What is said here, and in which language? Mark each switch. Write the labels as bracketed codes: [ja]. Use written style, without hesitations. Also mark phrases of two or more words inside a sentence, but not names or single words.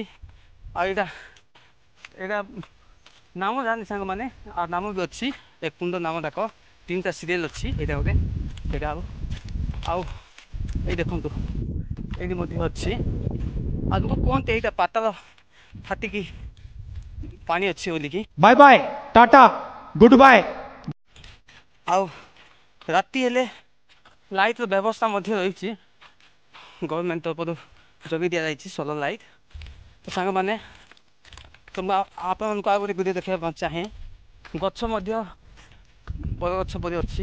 [or] ଆଉ ଏଇଟା ନାମ ଜାଣିନି ସାଙ୍ଗମାନେ, ଆଉ ନାମ ବି ଅଛି ଏ କୁଣ୍ଡ ନାମ ଯାକ। 3ଟା ସିରିଏଲ୍ ଅଛି, ଏଇଟା ଗୋଟେ ସେଇଟା ଆଉ ଏଇ ଦେଖନ୍ତୁ ଏଇଠି ମଧ୍ୟ ଅଛି। ଆଉ ଲୋକ କୁହନ୍ତି ଏଇଟା ପାତାଳ ଫାଟିକି ପାଣି ଅଛି ବୋଲିକି। [en] bye bye, tata, good bye. [or] ଆଉ ରାତି ହେଲେ ଲାଇଟ୍ର ବ୍ୟବସ୍ଥା ମଧ୍ୟ ରହିଛି, ଗଭର୍ଣ୍ଣମେଣ୍ଟ ତରଫରୁ ଯୋଗାଇ ଦିଆଯାଇଛି ସୋଲାର ଲାଇଟ୍। ତ ସାଙ୍ଗମାନେ ତ ମୁଁ ଆପଣମାନଙ୍କୁ ଆଉ ଗୋଟେ ଭିଡ଼ିଓ ଦେଖାଇବା ପାଇଁ ଚାହେଁ। ଗଛ ମଧ୍ୟ ବରଗଛ ପରି ଅଛି।